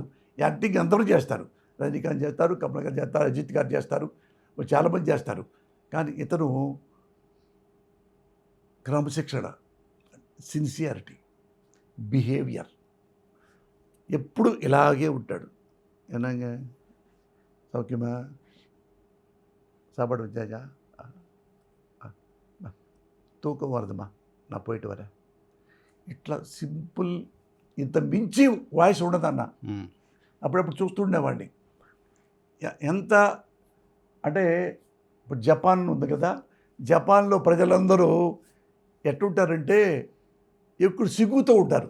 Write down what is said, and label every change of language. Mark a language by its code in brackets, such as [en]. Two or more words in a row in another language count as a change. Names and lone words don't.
[te] యాక్టింగ్ అందరూ చేస్తారు, రజనీకాంత్ చేస్తారు, కమల్ గారు చేస్తారు, అజిత్ గారు చేస్తారు, చాలామంది చేస్తారు. కానీ ఇతను క్రమశిక్షణ, సిన్సియారిటీ, బిహేవియర్, ఎప్పుడు ఇలాగే ఉంటాడు. [ta] என்னங்க சௌக்கியமா, சாப்பாடு வச்சாச்சா, தூக்கம் வருதுமா, நான் போயிட்டு வரேன். [te] ఇట్లా సింపుల్, ఇంత మించి వాయిస్ ఉండదన్న. అప్పుడప్పుడు చూస్తుండేవాడిని. ఎంత అంటే ఇప్పుడు జపాన్ ఉంది కదా, జపాన్లో ప్రజలందరూ ఎట్లుంటారంటే ఎక్కువ సిగ్గుతో ఉంటారు.